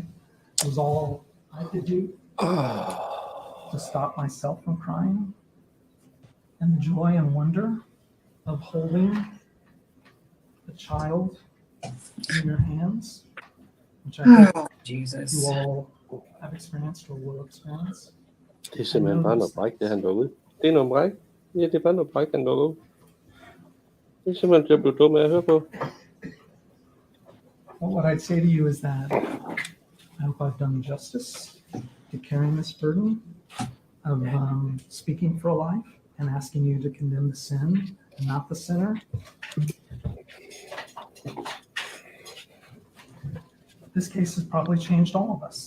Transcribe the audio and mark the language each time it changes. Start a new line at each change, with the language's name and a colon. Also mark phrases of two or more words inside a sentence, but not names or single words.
English: It was all I could do to stop myself from crying, and the joy and wonder of holding a child in your hands, which I hope Jesus. you all have experienced or will experience.
Danish: Det er simpelthen bare noget bræk, det han går ud. Det er noget bræk. Ja, det er bare noget bræk, han går ud. Det er simpelthen, jeg blev dum af at høre på.
English: Well, what I'd say to you is that I hope I've done justice to carrying this burden of speaking for a life and asking you to condemn the sin and not the sinner. This case has probably changed all of us.